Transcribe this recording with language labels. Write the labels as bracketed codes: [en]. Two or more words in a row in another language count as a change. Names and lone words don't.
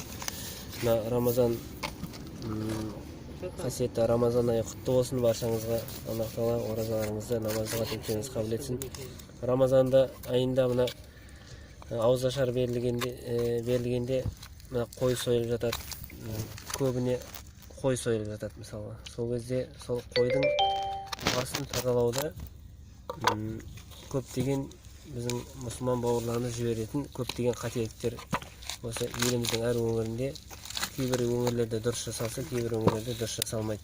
[uz] Ramazon qasiyatli Ramazon oyi qutlu bo'lsin barchangizga. Alloh taolo o'rozalaringizni, namozga tekkangizni qabul etsin. Ramazonda ayında mana avzashar berilgende mana qo'y so'yilib жатат. Ko'bine qo'y so'yilib жатат мысалы. [kk] Сол кезде сол qo'ydың baсын тазалауда көптеген біздің мұсылман бауырларымыз жіберетін көптеген қателіктер осы еліміздің әр өңірінде, кейбір өңірлерде дұрыс жасалса, кейбір өңірлерде дұрыс жасалмайды.